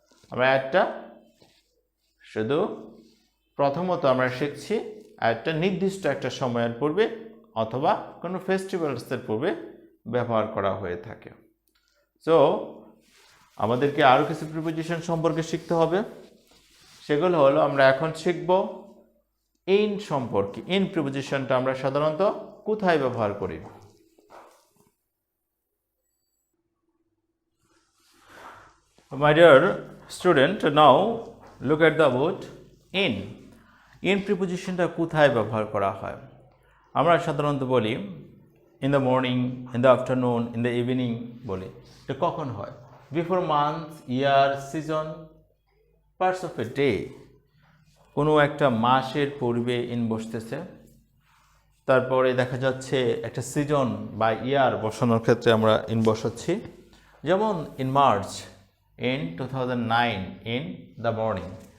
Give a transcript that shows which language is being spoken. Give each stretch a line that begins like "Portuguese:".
Bangla: আমরা অ্যাটটা শুধু প্রথমত আমরা শিখছি একটা নির্দিষ্ট একটা সময়ের পূর্বে অথবা কোনো ফেস্টিভ্যালসের পূর্বে ব্যবহার করা হয়ে থাকে। সো আমাদেরকে আরও কিছু প্রিপোজিশন সম্পর্কে শিখতে হবে। সেগুলো হলো, আমরা এখন শিখব ইন সম্পর্কে। ইন প্রিপোজিশনটা আমরা সাধারণত কোথায় ব্যবহার করি?
English: My dear student, now look at the word in.
Bangla: In প্রিপোজিশনটা কোথায় ব্যবহার করা হয়? আমরা সাধারণত বলি
English: in the morning, in the afternoon, in the evening
Bangla: বলি। এটা কখন হয়?
English: Before month, year, season, parts of a day.
Bangla: কোনো একটা মাসের পূর্বে ইন বসতেছে। তারপরে দেখা যাচ্ছে একটা সিজন বা ইয়ার বসানোর ক্ষেত্রে আমরা ইন বসাচ্ছি।
English: যেমন in March, in 2009, in the morning।